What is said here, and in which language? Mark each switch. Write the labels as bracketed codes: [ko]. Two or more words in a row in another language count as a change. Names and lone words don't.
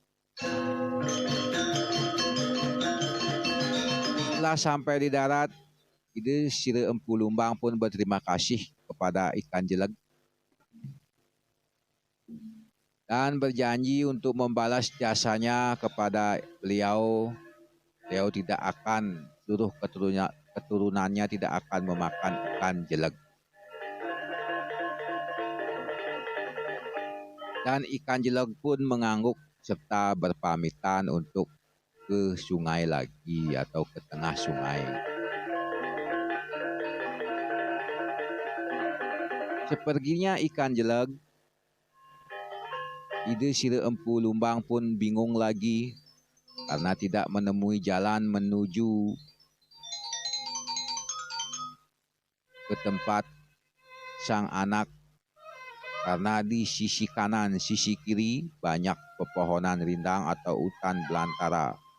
[id] Setelah sampai di darat, Ide Sira Empu Lumbang pun berterima kasih kepada ikan jeleg dan berjanji untuk membalas jasanya kepada beliau beliau tidak akan keturunannya tidak akan memakan ikan jeleg. Dan ikan jeleg pun mengangguk serta berpamitan untuk ke sungai lagi atau ke tengah sungai. Seperginya ikan jeleg, ide Sira Empu Lumbang pun bingung lagi karena tidak menemui jalan menuju ke tempat sang anak, karena di sisi kanan, sisi kiri banyak pepohonan rindang atau hutan belantara.